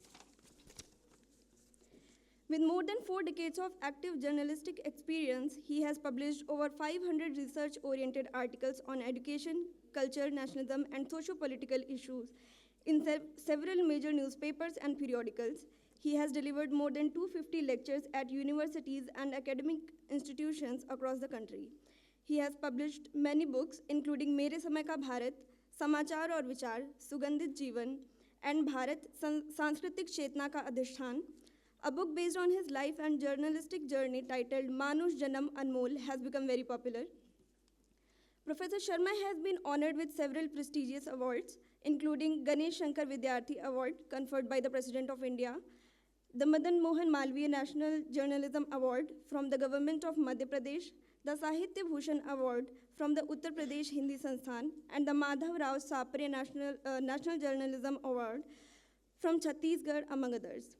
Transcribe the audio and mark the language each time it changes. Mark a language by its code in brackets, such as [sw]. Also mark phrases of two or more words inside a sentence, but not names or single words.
[en] With more than 4 decades of active journalistic experience, he has published over 500 research-oriented articles on education, culture, nationalism, and socio-political issues in several major newspapers and periodicals. He has delivered more than 250 lectures at universities and academic institutions across the country. He has published many books, including Mere Samay Ka Bharat, Samachar aur Vichar, Sugandhit Jeevan, and Bharat Sanskritik Chetna Ka Adhishthan. A book based on his life and journalistic journey titled Manush Janam Anmol has become very popular. Professor Sharma has been honored with several prestigious awards, including Ganesh Shankar Vidyarthi Award conferred by the President of India, the Madan Mohan Malviya National Journalism Award from the Government of Madhya Pradesh, the Sahitya Bhushan Award from the Uttar Pradesh Hindi Sansthan, and the Madhav Rao Sapre National Journalism Award from Chhattisgarh, among others.